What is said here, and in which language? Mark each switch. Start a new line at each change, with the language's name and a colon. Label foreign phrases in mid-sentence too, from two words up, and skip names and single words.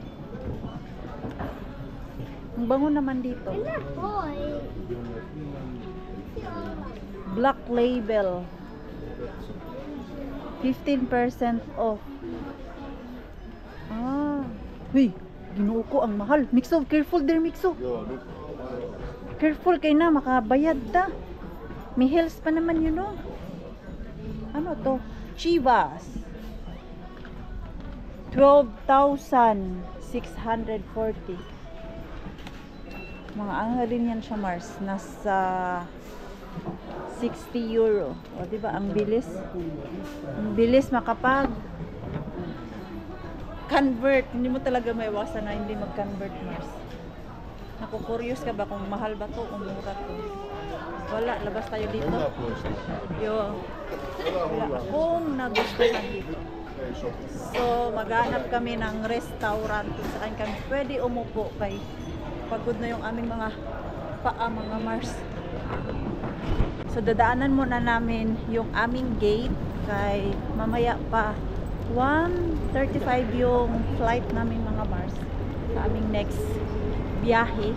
Filipino: Ang bango naman dito.
English: boy. Black label. 15% off. Ah.
Filipino: Huy,
Cebuano: ginoo ko
Filipino: ang mahal.
English: Mixo, careful there, Mixo.
Finnish: Joo, nyt.
Filipino: Careful
Cebuano: kay na, makabayad ta.
Filipino: May heels pa naman yun, no? Ano to? Chivas. 12,640. Mga ano rin yan siya, Mars. Nasa 60 euro. O, diba? Ang bilis. Ang bilis makapag convert. Hindi mo talaga maiwasan na hindi mag-convert, Mars. Naku-curious ka ba kung mahal ba to o mura to? Wala, labas tayo dito.
Finnish: Hyvä puisto. Yo, Hyvä,
Filipino: wala
Finnish: hyvä.
Filipino: akong nagustuhan dito.
Finnish: Ei sopi.
Filipino: So, maghanap kami ng restaurant kung saan kami pwede umupo kay pagod na yung aming mga paa, mga Mars. So, dadaanan muna namin yung aming gate kay mamaya pa 1:35 yung flight namin, mga Mars, sa aming next biyahe.